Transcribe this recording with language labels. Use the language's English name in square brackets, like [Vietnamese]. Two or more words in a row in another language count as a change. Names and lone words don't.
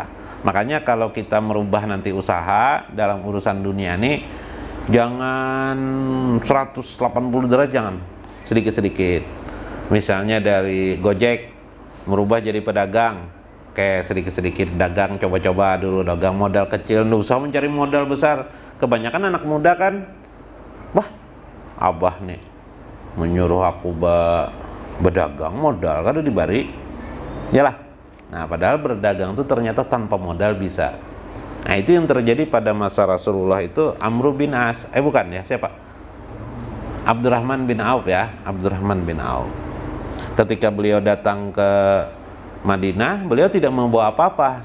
[Indonesian] Makanya kalau kita merubah nanti usaha dalam urusan dunia ini, jangan 180 derajat, jangan, sedikit-sedikit. Misalnya dari Gojek merubah jadi pedagang, kayak sedikit-sedikit dagang, coba-coba dulu dagang modal kecil, nggak usah mencari modal besar. [Banjar] Kebanyakan anak muda kan, wah abah nih menyuruh aku berdagang modal kada dibari, yalah. [Indonesian] Nah padahal berdagang itu ternyata tanpa modal bisa. Nah itu yang terjadi pada masa Rasulullah itu. Amr bin As, bukan ya, siapa? Abdurrahman bin Auf ya, Abdurrahman bin Auf. Ketika beliau datang ke Madinah, beliau tidak membawa apa-apa.